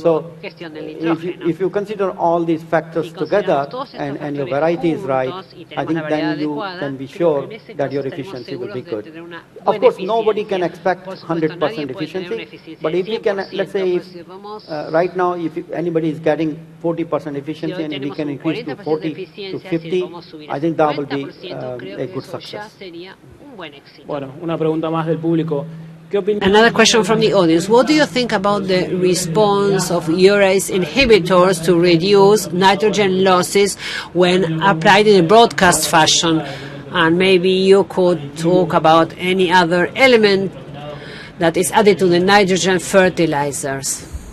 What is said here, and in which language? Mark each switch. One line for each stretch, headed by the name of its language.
English: So if you consider all these factors together and your variety is right, I think then you can be sure that your efficiency will be good. Of course, nobody can expect 100% efficiency, but if we can, let's say, right now, if anybody is getting 40% efficiency and we can increase to 40 to 50, I think that will be a good success.
Spanish: Bueno, una pregunta más del público.
English: Another question from the audience. What do you think about the response of IRRI inhibitors to reduce nitrogen losses when applied in a broadcast fashion? And maybe you could talk about any other element that is added to the nitrogen fertilizers.